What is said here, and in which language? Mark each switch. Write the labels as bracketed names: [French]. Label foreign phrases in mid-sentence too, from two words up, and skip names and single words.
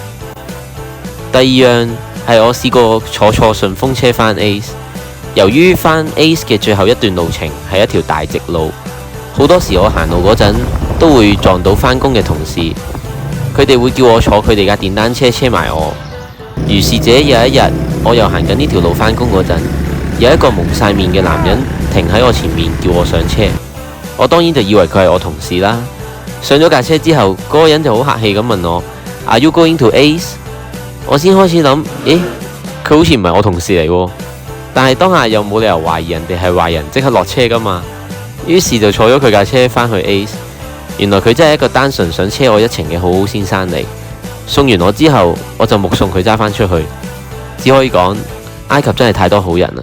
[Cantonese] 第二樣係我試過坐錯順風車返 ACE， 由於返 ACE 嘅最後一段路程係一條大直路，好多時我行路嗰陣都會撞到返工嘅同事，佢哋會叫我坐佢哋架電單車車埋我。如是者有一日，我又行緊呢條路返工嗰陣，有一個蒙晒面嘅男人停喺我前面叫我上車，我當然就以為佢係我同事啦。上咗架車之後，嗰個人就好客氣咁問我 [English] Are you going to ACE？ [Cantonese] 我先開始諗，咦，佢好似唔係我同事嚟喎，但係當下又冇理由懷疑人哋係壞人，即刻落車噶嘛。於是就坐咗佢架車返去 ACE。原來佢真係一個單純想車我一程嘅好好先生嚟。送完我之後，我就目送佢揸返出去。只可以講，埃及真係太多好人啦。